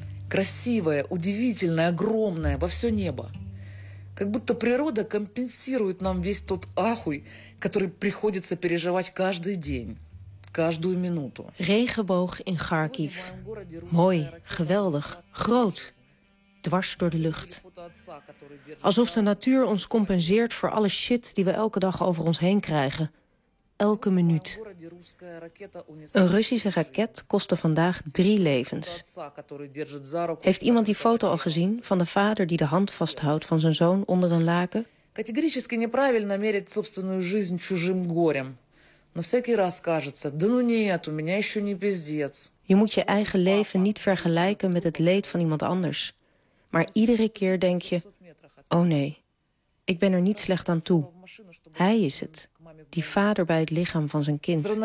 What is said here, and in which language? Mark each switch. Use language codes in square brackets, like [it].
[ru] Красивая, удивительная, огромная, во все небо. Как будто природа компенсирует нам весь тот ахуй, который приходится переживать каждый день, каждую минуту. [nl] Regenboog in Kharkiv. Mooi, geweldig, groot, dwars door de lucht. Alsof de natuur ons compenseert voor alle shit die we elke dag over ons heen krijgen. Elke minuut. Een Russische raket kostte vandaag 3 levens. Heeft iemand die foto al gezien van de vader die de hand vasthoudt van zijn zoon onder een laken? [ru] Категорически неправильно мерить собственную жизнь чужим горем. Но всякий раз кажется, да ну нет, у меня еще не пиздец. [nl] Je moet je eigen leven niet vergelijken met het leed van iemand anders. Maar iedere keer denk je, oh nee, ik ben er niet slecht aan toe. Hij is het, die vader bij het lichaam van zijn kind.